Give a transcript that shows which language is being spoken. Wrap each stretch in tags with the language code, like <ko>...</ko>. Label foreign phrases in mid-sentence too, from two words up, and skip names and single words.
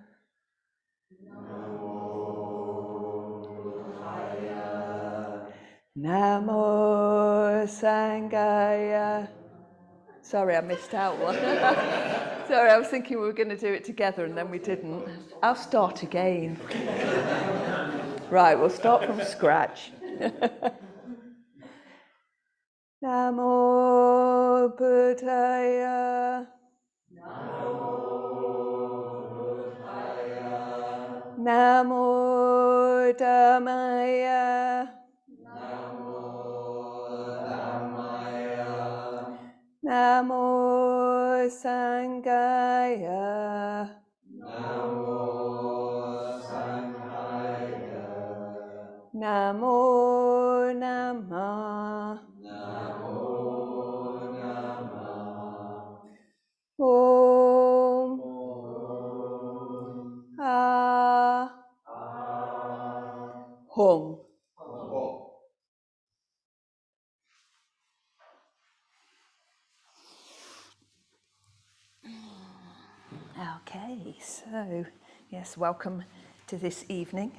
<pi>Namo Buddhaya. Namo Sangha.</pi> <en>Sorry, I missed out one. Sorry, I was thinking we were going to do it together and then we didn't. I'll start again. Right, we'll start from scratch.</en> <pi>Namo Buddhaya. Namo Buddhaya. Namo Dhammaya. Namo Dhammaya. Namo Sanghaya. Namo Sanghaya. Namo Namah. Namo Namah. Om. Hum.</pi> <en>Okay, so yes, welcome to this evening.</en>